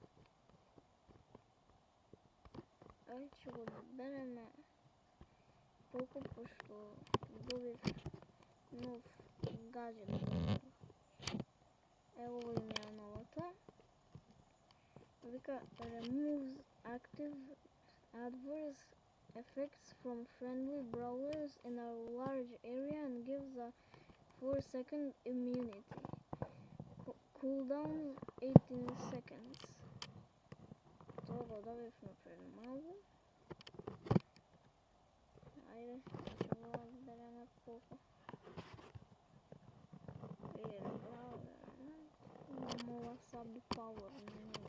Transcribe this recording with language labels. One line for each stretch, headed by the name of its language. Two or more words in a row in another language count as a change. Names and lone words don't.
Macedonian: Ај, ќе го одбереме Поко, пошто добив нов гаджет. Ево им ја новото.
English: Вика removes active adverse effects from friendly brawlers in a large area and gives a 4-second immunity. Cooldown 18 seconds.
Macedonian: Тоа го добивме пред малку. Ајде, ќе го одбереме Поко. Имам ова Sabi Power на него.